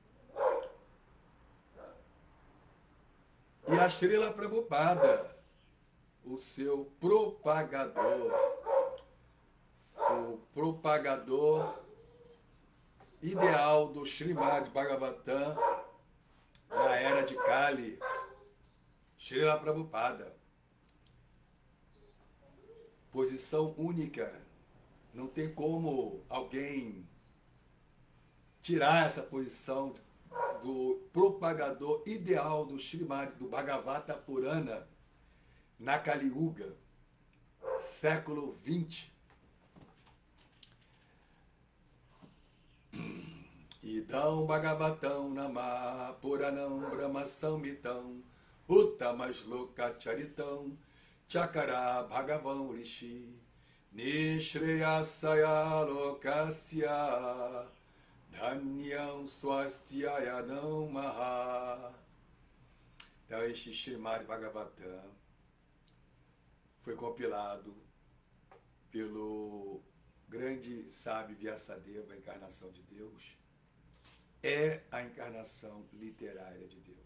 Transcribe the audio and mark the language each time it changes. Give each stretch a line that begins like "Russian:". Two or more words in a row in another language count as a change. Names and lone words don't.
Portuguese: e a Srila Prabhupada, o seu propagador, o propagador ideal do Srimad Bhagavatam na era de Kali, Srila Prabhupada. Posição única. Não tem como alguém tirar essa posição do propagador ideal do Srimad, do Bhagavata Purana, na Kali Yuga, século XX.
Sanskrit: Idam Bhagavatam Nama Puranam Brahma Samhitam Uttamaśloka Charitam Chakara Bhagavan Rishi Nishreyasaya Lokasya Dhanyam Swastyaya Namaha.
Portuguese: Então, este Srimad Bhagavatam foi compilado pelo grande sábio Vyasadeva, a encarnação de Deus, é a encarnação literária de Deus.